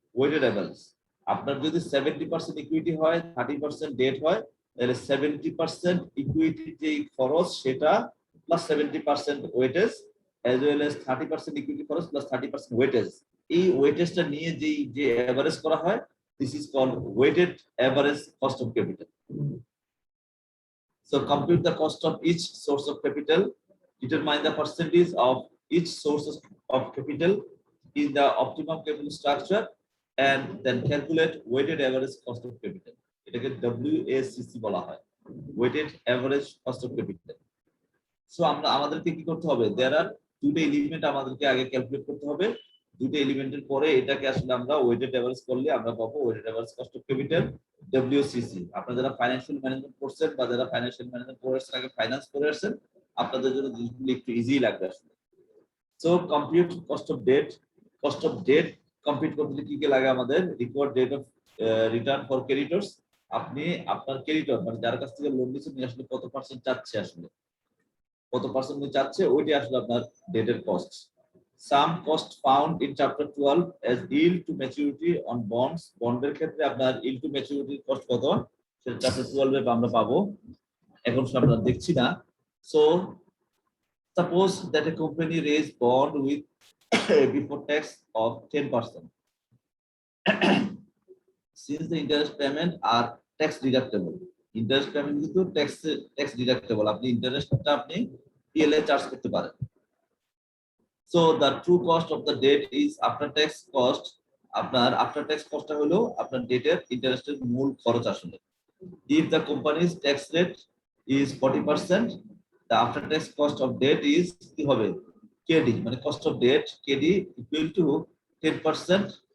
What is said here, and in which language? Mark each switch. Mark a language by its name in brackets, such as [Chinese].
[Bangla] Weighted average, আপনার যদি 70% equity হয়, 30% ডেট হয়, তাহলে 70% ইকুইটি যে খরচ সেটা plus 70% weightage, as well as 30% equity খরচ প্লাস 30% ওয়েটেজ, এই ওয়েটেজটা নিয়ে যে এভারেজ করা হয়, [English] this is called weighted average cost of capital. So compute the cost of each source of capital, determine the percentage of each source of capital in the optimum capital structure, and then calculate weighted average cost of capital. [Bangla] এটাকে WACC বলা হয়, weighted average cost of capital. So আমাদেরকে কি করতে হবে, [English] there are [Bangla] দুটো element আমাদেরকে আগে ক্যালকুলেট করতে হবে। দুটো এলিমেন্টের পরে এটাকে আসলে আমরা ওয়েটেড এভারেজ করলে আমরা পাবো weighted average cost of capital, WCC। আপনারা যারা ফাইন্যান্সিয়াল ম্যানেজমেন্ট করছেন বা যারা ফাইন্যান্সিয়াল ম্যানেজমেন্ট কোর্সের আগে ফাইন্যান্স করে আসছেন, আপনাদের জন্য জিনিসগুলো একটু ইজি লাগবে আসলে। So compute cost of date compute করতে কি কি লাগে আমাদের? Required date of return for ক্রেডিটরস। আপনি আপনার ক্রেডিটর মানে যার কাছ থেকে লোন নিচ্ছেন আসলে কত পার্সেন্ট চাচ্ছে, আসলে কত পার্সেন্ট চাচ্ছে, ওইটা আসলে আপনার ডেটের cost. [English] Some cost found in chapter 12 as yield to maturity on bonds. [Bangla] বন্ডের ক্ষেত্রে আপনার yield to maturity cost কত, সেটা চ্যাপ্টার 12 এ আমরা পাবো, এখন আমরা দেখছি না। [English] So suppose that a company raised bond with before tax of 10%. Since the interest payment are tax deductible, interest payment কিন্তু tax deductible, [Bangla] আপনি ইন্টারেস্টটা আপনি PL এ চার্জ করতে পারেন। [English] So the true cost of the debt is after tax cost. [Bangla] আপনার after tax কস্টটা হলো আপনার ডেটের ইন্টারেস্টের মূল খরচ আসলে। [English] If the company's tax rate is 40%, the after tax cost of debt is [Bangla] কি হবে, [English] KD, মানে cost of debt KD equal to 10%।